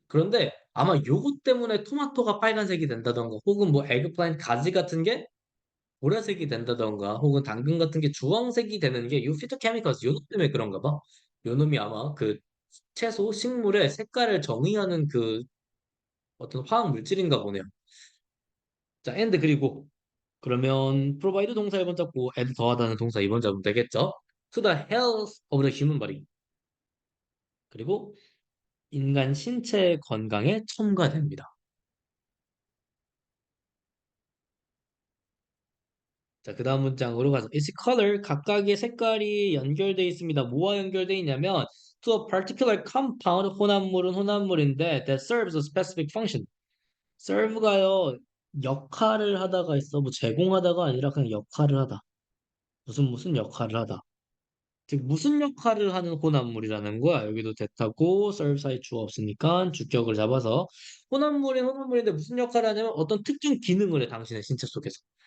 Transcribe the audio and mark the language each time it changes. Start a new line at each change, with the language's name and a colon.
Korean: 그런데 아마 요것 때문에 토마토가 빨간색이 된다던가 혹은 뭐 에그플랜트 가지 같은 게 보라색이 된다던가 혹은 당근 같은 게 주황색이 되는 게 이 피토케미컬스 요놈 때문에 그런가 봐. 요놈이 아마 그 채소 식물의 색깔을 정의하는 그 어떤 화학 물질인가 보네요. 자, and 그리고 그러면 provide 동사 1번 잡고 add 더하다는 동사 2번 잡으면 되겠죠?
English: To the health of the human body.
Korean: 그리고 인간 신체 건강에 첨가됩니다. 자, 그 다음 문장으로 가서
English: its color
Korean: 각각의 색깔이 연결돼 있습니다. 뭐와 연결돼 있냐면
English: to a particular compound
Korean: 혼합물은 혼합물인데
English: that serves a specific function.
Korean: serve가요 역할을 하다가 있어. 뭐 제공하다가 아니라 그냥 역할을 하다. 무슨 역할을 하다. 즉 무슨 역할을 하는 혼합물이라는 거야. 여기도 대타고 serve 사이 주어 없으니까 주격을 잡아서 혼합물인 혼합물인데 무슨 역할을 하냐면 어떤 특정 기능을 해 당신의 신체 속에서.